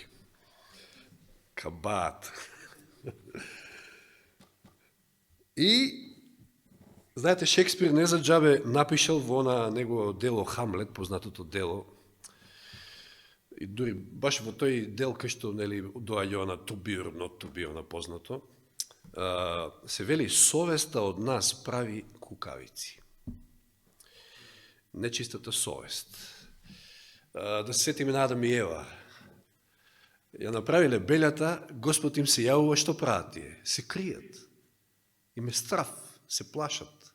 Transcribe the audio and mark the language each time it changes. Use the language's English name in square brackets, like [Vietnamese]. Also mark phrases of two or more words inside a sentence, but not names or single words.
[Macedonian] Кабаат. И, знаете, Шекспир не за џабе напишал во на негово дело Хамлет, познатото дело. И дури баш во тој дел кај што доаѓа на [English] to be or not to be, [Macedonian] познато, се вели, совеста од нас прави кукавици. Нечистата совест. Да се сетиме на Адам и Ева. Ја направиле белјата, Господ им се јавува, што прават тие? Се кријат. Им е страф, се плашат.